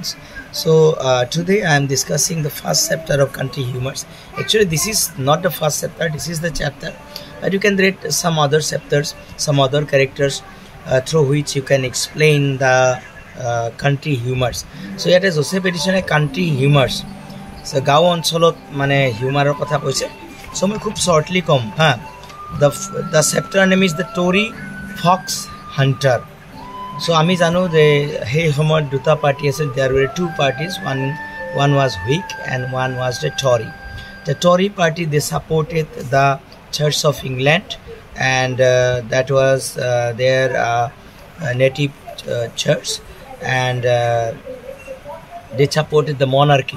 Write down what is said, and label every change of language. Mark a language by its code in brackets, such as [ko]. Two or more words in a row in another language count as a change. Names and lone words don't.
[en] So today I am discussing the first chapter of country humors. Actually this is not the first chapter, this is the chapter, but you can read some other chapters, some other characters through which you can explain the country humors. So it is Joseph Edison country humors. [as] So গাঁও অঞ্চলত মানে হিউমাৰৰ কথা কৈছে. So মই খুব shortly কম হা. [en] The chapter name is the Tory Fox Hunter. [as] So আমি জানো যে সেই সময়ত দুটা পাৰ্টি আছিল. [en] There were two parties, one was Whig and one was the Tory. The Tory party, they supported the Church of England, and that was their native church, and they supported the monarchy.